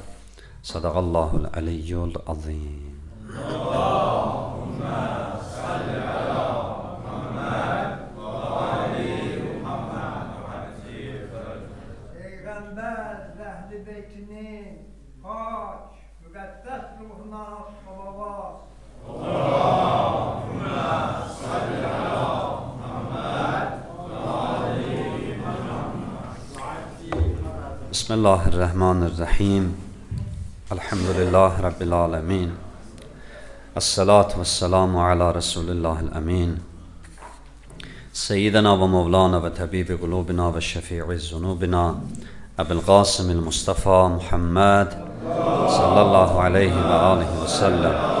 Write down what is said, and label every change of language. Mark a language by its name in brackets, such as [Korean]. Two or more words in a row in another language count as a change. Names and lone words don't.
[Arabic] صدق الله العلي العظيم. اللهم صل على محمد و آل محمد. [Azerbaijani] Peyğəmbər Əhl-i Beytinin pak, müqəddəs ruhuna salavat. [Arabic] اللهم صل على محمد و آل محمد. بسم الله الرحمن الرحيم. الحمد لله رب العالمين. الصلاة والسلام على رسول الله الأمين. سيدنا ومولانا وطبيب قلوبنا وشفيع ذنوبنا أبو القاسم المصطفى محمد صلى الله عليه وآله وسلم